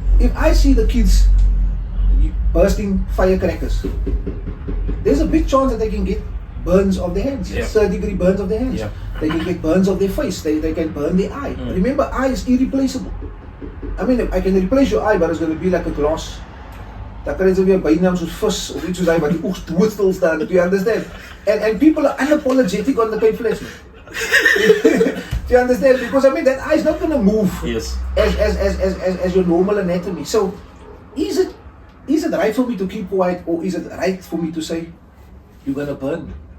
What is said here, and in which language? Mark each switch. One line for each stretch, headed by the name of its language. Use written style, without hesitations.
English: If I see the kids bursting firecrackers, there's a big chance that they can get burns of their hands, third-degree burns of their hands. Yeah. They can get burns of their face, they can burn their eye. Remember, eye is irreplaceable. I mean, I can replace your eye, but it's going to be like a glass.
Afrikaans: Dan kry jy weer bynaam soos vis of iets soos daai wat die oog doodstil staan.
English: Do you understand? And people are unapologetic on the Cape Flats. Do you understand? Because I mean, that eye is not going to move as your normal anatomy. So, is it right for me to keep quiet, or is it right for me to say, you're going to burn?